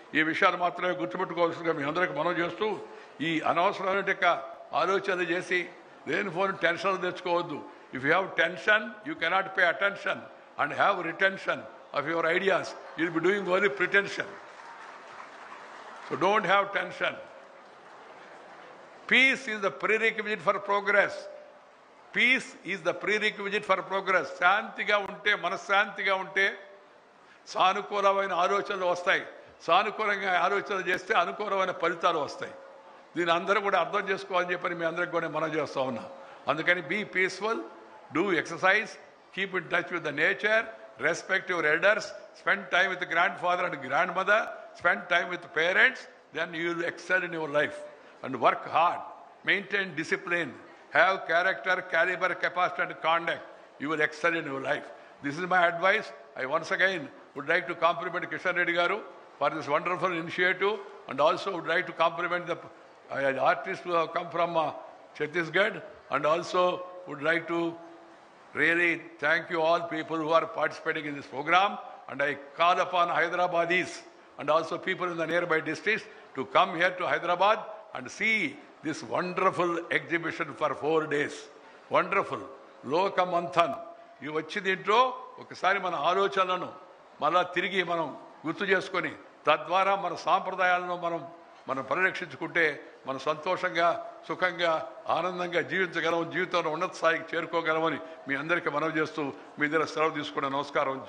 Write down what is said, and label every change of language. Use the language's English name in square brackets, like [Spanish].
[Telugu] ఈ విషయాలు మాత్రమే గుర్తుపెట్టుకోవాల్సిందిగా మీ అందరికీ మనం చేస్తూ, ఈ అనవసరమైన ఆలోచనలు చేసి లేనిపోని టెన్షన్లు తెచ్చుకోవద్దు. [English] If you have tension you cannot pay attention and have retention of your ideas. You will be doing only pretension. So don't have tension. Peace is the prerequisite for progress. Peace is the prerequisite for progress. [Telugu] శాంతిగా ఉంటే, మనశ్శాంతిగా ఉంటే సానుకూలమైన ఆలోచనలు వస్తాయి. సానుకూలంగా ఆలోచనలు చేస్తే అనుకూలమైన ఫలితాలు వస్తాయి. దీని అందరూ కూడా అర్థం చేసుకోవాలని చెప్పని మీ అందరికి కూడా మనం చేస్తూ ఉన్నాం. అందుకని [English] Be peaceful, do exercise, keep in touch with the nature, respect your elders, spend time with grandfather and grandmother, spend time with parents, then you will excel in your life. And work hard, maintain discipline, have character, caliber, capacity and conduct. You will excel in your life. This is my advice. I once again would like to compliment Kishan Reddy Garu for this wonderful initiative, and also would like to compliment the artists who have come from Chhattisgarh, and also would like to really thank you all people who are participating in this program. And I call upon Hyderabadis and also people in the nearby districts to come here to Hyderabad and see this wonderful exhibition for 4 days. Wonderful. Lokmanthan. [Telugu] ఇవి వచ్చి దీంట్లో ఒకసారి మన ఆలోచనలను మళ్ళా తిరిగి మనం గుర్తు చేసుకొని తద్వారా మన సాంప్రదాయాలను మనం పరిరక్షించుకుంటే మనం సంతోషంగా, సుఖంగా, ఆనందంగా జీవించగలం, జీవితంలో ఉన్నత స్థాయికి చేరుకోగలమని మీ అందరికీ మనవి చేస్తూ మీ దగ్గర సెలవు తీసుకునే నమస్కారం.